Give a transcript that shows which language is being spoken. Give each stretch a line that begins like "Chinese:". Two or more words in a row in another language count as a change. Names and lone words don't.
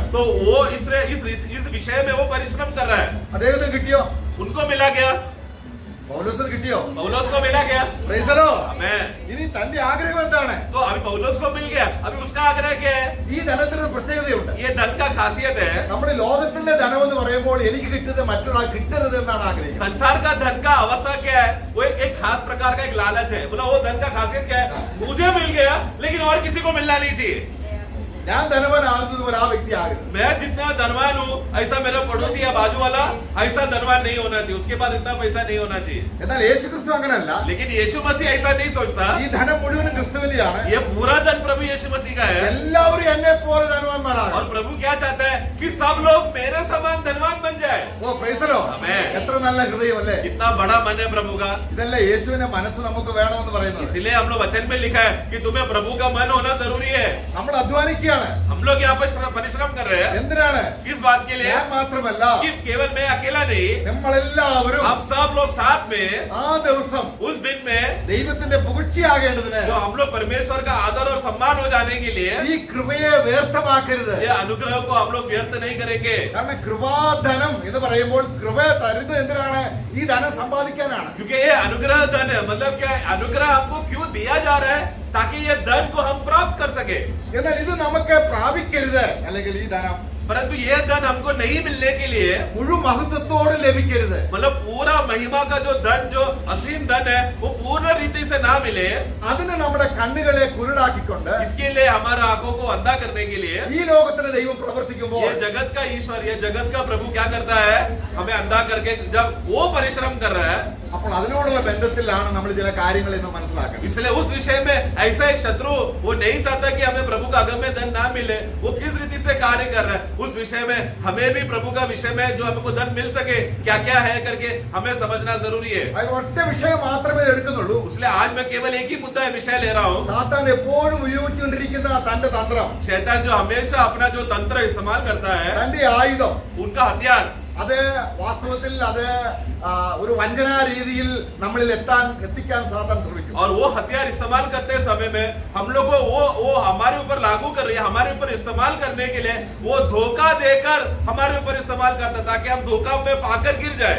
Hindi: तो वो इस विषय में वो परिश्रम कर रहा है.
Malayalam: അദ്ദേഹത്തിന് കിട്ടിയോ?
Hindi: उनको मिला गया,
Malayalam: പൗലോസിന് കിട്ടിയോ?
Hindi: पौलुस को मिला गया.
English: Praise the Lord.
Hindi: आमेन.
Malayalam: ഇനി തന്റെ ആഗ്രഹം എന്താണ്?
Hindi: तो अभी पौलुस को मिल गया, अभी उसका आग्रह क्या है?
Malayalam: ഈ ധനത്തിന് ഒരു പ്രത്യേകതയുണ്ട്.
Hindi: ये धन का खासियत है.
Malayalam: നമ്മുടെ ലോകത്തിന്റെ ധനം എന്ന് പറയുമ്പോൾ എനിക്ക് കിട്ടുന്നത് മറ്റൊരാൾ കിട്ടരുത് എന്നാണ് ആഗ്രഹിക്കുന്നത്.
Hindi: संसार का धन का अवस्था क्या है? वो एक खास प्रकार का एक लालच है. बोला वो धन का खासियत क्या है? मुझे मिल गया लेकिन और किसी को मिलना नहीं चाहिए.
Malayalam: ഞാൻ ധനവാനാകുന്നത് പോലെ ആ വ്യക്തി ആകരുത്.
Hindi: मैं जितना धनवान हूँ ऐसा मेरा पड़ोसी या बाजू वाला ऐसा धनवान नहीं होना चाहिए, उसके पास इतना पैसा नहीं होना चाहिए.
Malayalam: എന്നാൽ യേശുക്രിസ്തു അങ്ങനല്ല.
Hindi: लेकिन यीशु मसीह ऐसा नहीं सोचता.
Malayalam: ഈ ധനം മുഴുവനും ക്രിസ്തുവിന്റെയാണ്.
Hindi: ये पूरा धन प्रभु यीशु मसीह का है.
Malayalam: എല്ലാവരും എന്നെ പോലെ ധനവാന്മാരാണ്.
Hindi: और प्रभु क्या चाहता है कि सब लोग मेरे समान धनवान बन जाए.
English: O Praise the Lord.
Malayalam: ആമേൻ. എത്ര നല്ല ഹൃദയം അല്ലേ?
Hindi: कितना बड़ा मन है प्रभु का.
Malayalam: ഇതല്ല യേശുവിന്റെ മനസ്സ് നമുക്ക് വേണമെന്ന് പറയുന്നത്.
Hindi: इसलिए हम लोग वचन में लिखा है कि तुम्हें प्रभु का मन होना जरूरी है.
Malayalam: നമ്മൾ അധ്വാനിക്കുകയാണ്.
Hindi: हम लोग यहाँ पर परिश्रम कर रहे हैं.
Malayalam: എന്തിനാണ്?
Hindi: किस बात के लिए?
Malayalam: ഞാൻ മാത്രമല്ല,
Hindi: कि केवल मैं अकेला नहीं,
Malayalam: നമ്മളെല്ലാവരും
Hindi: हम सब लोग साथ में
Malayalam: ആ ദിവസം
Hindi: उस दिन में
Malayalam: ദൈവത്തിന്റെ പുകഴ്ചയാകേണ്ടതിന്
Hindi: जो हम लोग परमेश्वर का आदर और सम्मान हो जाने के लिए
Malayalam: ഈ കൃപയെ വ്യർത്ഥമാക്കരുത്.
Hindi: ये अनुग्रह को हम लोग व्यर्थ नहीं करेंगे.
Malayalam: കാരണം കൃപാധനം എന്ന് പറയുമ്പോൾ കൃപ തരുന്നത് എന്തിനാണ്? ഈ ധനം സമ്പാദിക്കാനാണ്.
Hindi: क्योंकि ये अनुग्रह धन है. मतलब क्या है? अनुग्रह हमको क्यों दिया जा रहा है? ताकि ये धन को हम प्राप्त कर सके.
Malayalam: എന്നാൽ ഇത് നമുക്ക് പ്രാപിക്കരുത്, അല്ലെങ്കിൽ ഈ ധനം
Hindi: परंतु ये धन हमको नहीं मिलने के लिए,
Malayalam: മുഴുവൻ മഹത്വത്തോടെ ലഭിക്കരുത്.
Hindi: मतलब पूरा महिमा का जो धन, जो असीम धन है, वो पूर्ण रीति से ना मिले.
Malayalam: അതിന് നമ്മുടെ കണ്ണുകളെ കുരുടാക്കിക്കൊണ്ട്
Hindi: इसके लिए हमारे आंखों को अंधा करने के लिए
Malayalam: ഈ ലോകത്തിന് ദൈവം പ്രവർത്തിക്കുമ്പോൾ
Hindi: ये जगत का ईश्वर, ये जगत का प्रभु क्या करता है? हमें अंधा करके जब वो परिश्रम कर रहा है,
Malayalam: അപ്പോൾ അതിനോടുള്ള ബന്ധത്തിലാണ് നമ്മൾ ചില കാര്യങ്ങൾ ഇന്ന് മനസ്സിലാക്കുന്നത്.
Hindi: इसलिए उस विषय में ऐसा एक शत्रु वो नहीं चाहता कि हमें प्रभु का अगम्य धन ना मिले. वो किस रीति से कार्य कर रहा है, उस विषय में हमें भी प्रभु का विषय में जो हमको धन मिल सके क्या क्या है करके हमें समझना जरूरी है.
Malayalam: അതിൽ ഒറ്റ വിഷയം മാത്രമേ എടുക്കുന്നുള്ളൂ.
Hindi: इसलिए आज मैं केवल एक ही मुद्दा विषय ले रहा हूँ.
Malayalam: സാത്താൻ എപ്പോഴും ഉപയോഗിച്ചുകൊണ്ടിരിക്കുന്ന തന്റെ തന്ത്രം,
Hindi: शैतान जो हमेशा अपना जो तंत्र इस्तेमाल करता है,
Malayalam: തന്റെ ആയുധം,
Hindi: उनका हथियार,
Malayalam: അത് വാസ്തവത്തിൽ അത് ഒരു വഞ്ചനാ രീതിയിൽ നമ്മളിൽ എത്തിക്കാൻ സാത്താൻ ശ്രമിക്കും.
Hindi: और वो हथियार इस्तेमाल करते समय में हम लोग को वो हमारे ऊपर लागू कर रही है, हमारे ऊपर इस्तेमाल करने के लिए वो धोखा देकर हमारे ऊपर इस्तेमाल करता है ताकि हम धोखा में पाकर गिर जाए.